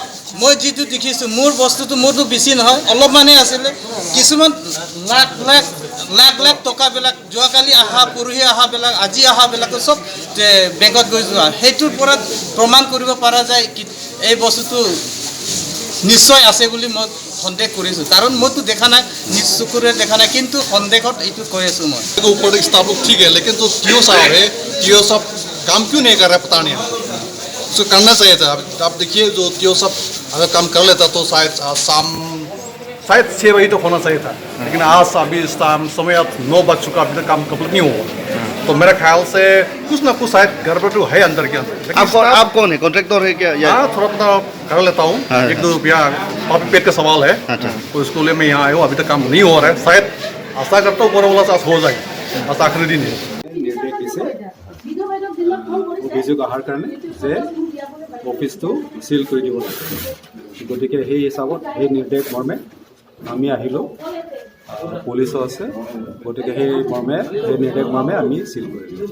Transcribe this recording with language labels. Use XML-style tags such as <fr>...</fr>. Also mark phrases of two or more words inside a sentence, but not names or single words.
<as>মই যিটো দেখিছোঁ মোৰ বস্তুটো মোৰতো বেছি নহয় অলপমানেই আছিলে কিছুমান লাখ টকাবিলাক যোৱাকালি অহা পৰহি অহাবিলাক আজি অহাবিলাকো চব বেংকত গৈ যোৱা সেইটোৰ পৰা প্ৰমাণ কৰিব পৰা যায় কি এই বস্তুটো নিশ্চয় আছে বুলি মই সন্দেহ কৰিছোঁ কাৰণ মইতো দেখা নাই নিজ চকুৰে দেখা নাই কিন্তু সন্দেহত এইটো কৈ আছোঁ মই</as> <hi>ऊपर स्टाफ लोग ठीक है लेकिन जो टीओ साहब है टीओ साहब काम क्यों नहीं कर रहा पता नहीं उसको करना चाहिए था आप देखिए जो टीओ साहब अगर काम कर लेता तो शायद शाम 6 बजे तो होना चाहिए था लेकिन आज अभी इस टाइम समय 9 बज चुका अभी तक काम कंप्लीट नहीं हुआ तो मेरे ख्याल से कुछ ना कुछ शायद गड़बड़ है अंदर के अंदर आप कौन है कॉन्ट्रैक्टर है क्या हाँ थोड़ा थोड़ा कर लेता हूँ 1-2 रुपया पापी पेट का सवाल है तो इसको लिए मैं यहाँ आया हूँ अभी तक काम नहीं हो रहा है शायद आशा करता हूँ ऊपर वाला से हो जाए बस आखिरी दिन है</hi> <as>নিৰ্দেশ দিছে অভিযোগ অহাৰ কাৰণে যে অফিচটো চিল কৰি দিব লাগে গতিকে সেই হিচাপত সেই নিৰ্দেশ মৰ্মে আমি আহিলোঁ পুলিচো আছে গতিকে সেই নিৰ্দেশ মৰ্মে আমি চিল কৰি দিলোঁ</as>